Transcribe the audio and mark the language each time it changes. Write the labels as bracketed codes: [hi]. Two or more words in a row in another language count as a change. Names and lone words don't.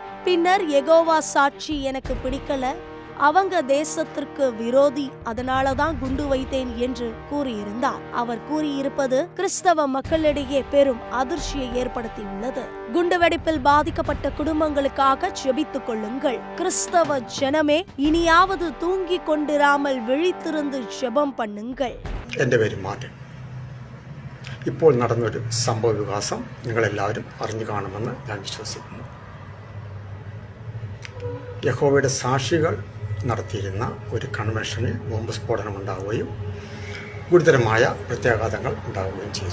[ta] பின்னர் யெகோவா சாட்சி எனக்கு பிடிக்கல, அவங்க தேசத்திற்கு விரோதி, அதனாலதான் குண்டு வைத்தேன் என்று கூறியிருந்தார். அவர் கூறியிருப்பது கிறிஸ்தவ மக்களிடையே பெரும் அதிர்ச்சியை ஏற்படுத்தியுள்ளது. குண்டுவெடிப்பில் பாதிக்கப்பட்ட குடும்பங்களுக்காக ஜெபித்துக் கொள்ளுங்கள். கிறிஸ்தவ ஜனமே, இனியாவது தூங்கிக் கொண்டிராமல் விழித்திருந்து ஜெபம் பண்ணுங்கள். [ml] എൻ്റെ പേര് മാർട്ടിൻ. ഇപ്പോൾ നടന്നൊരു സംഭവ വികാസം നിങ്ങളെല്ലാവരും അറിഞ്ഞു കാണുമെന്ന് ഞാൻ വിശ്വസിക്കുന്നു. യഹോവയുടെ സാക്ഷികൾ നടത്തിയിരുന്ന ഒരു കൺവെൻഷനിൽ ബോംബ് സ്ഫോടനം ഉണ്ടാവുകയും ഗുരുതരമായ പ്രത്യാഘാതങ്ങൾ ഉണ്ടാവുകയും ചെയ്തു.